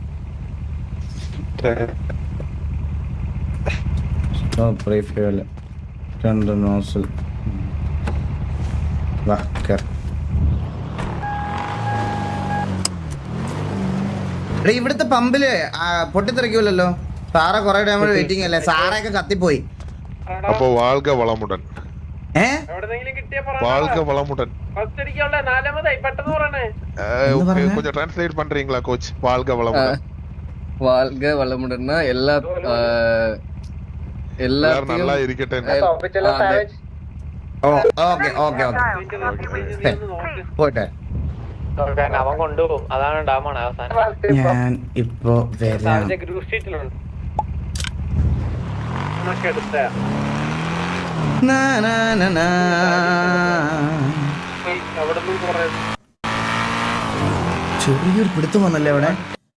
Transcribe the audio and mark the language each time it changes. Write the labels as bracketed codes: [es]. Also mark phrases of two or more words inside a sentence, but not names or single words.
[ml] രണ്ട് നോസിൽ. ഇവിടുത്തെ പമ്പില് പൊട്ടിത്തെറിക്കൂലല്ലോ. സാറ കൊറേ ടൈം വെയിറ്റിംഗ് അല്ലേ? സാറൊക്കെ കത്തിപ്പോയി. അപ്പൊ [ta] வாழ்க வளமுடன். கொஞ்சம் டிரான்ஸ்லேட் பண்றீங்களா கோச்? வாழ்க வளமுடன். வாழ்க வளமுடன்னா எல்லாரும் நல்லா இருக்கட்டே. [ml] ഓക്കെ പോട്ടെ. അവൻ കൊണ്ടുപോകും, അതാണ് ഡാമാണ് അവസാനം. ഞാൻ ഇപ്പൊ വരാം. ചെറിയൊരു പിടുത്തം വന്നല്ലേ അവിടെ.